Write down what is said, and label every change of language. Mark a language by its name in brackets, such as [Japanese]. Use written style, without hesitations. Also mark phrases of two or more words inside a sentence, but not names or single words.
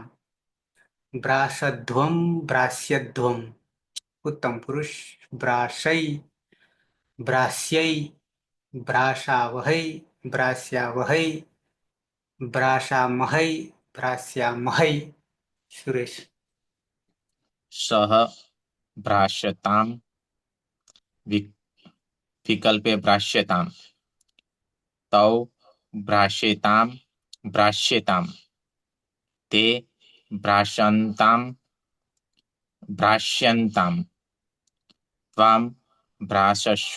[Sanskrit] ભ્રાસધ્વમ ભ્રાસ્યધ્વમ. ઉત્તમ પુરુષ. ભ્રાસૈ ભ્રાસ્यै ભ્રાસાવહૈ ભ્રાસ્યાવહૈ ભ્રાસામહૈ ભ્રાસ્યામહૈ. સુરેશ. सह भ्राश्यताम विकल्पे भ्राश्यताम तौ भ्राश्यताम भ्राश्यताम ते भ्राशन्ताम भ्राश्यन्ताम त्वां भ्रासस्व